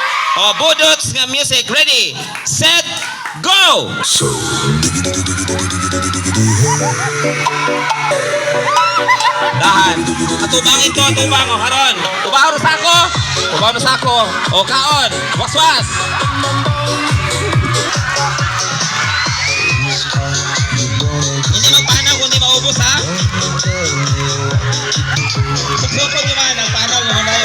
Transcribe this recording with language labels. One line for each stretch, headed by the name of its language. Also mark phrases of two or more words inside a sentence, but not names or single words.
Hiligaynon: O, budots nga music.
English: Ready, set, go!
Hiligaynon: Dahan. Atubang ito, atubang. O, haron. Tubaho sa ako. Tubaho sa ako. O, kaon. Waswas. Hindi magpanaw kung di maubos, ha? Suksukog naman ang panaw naman tayo.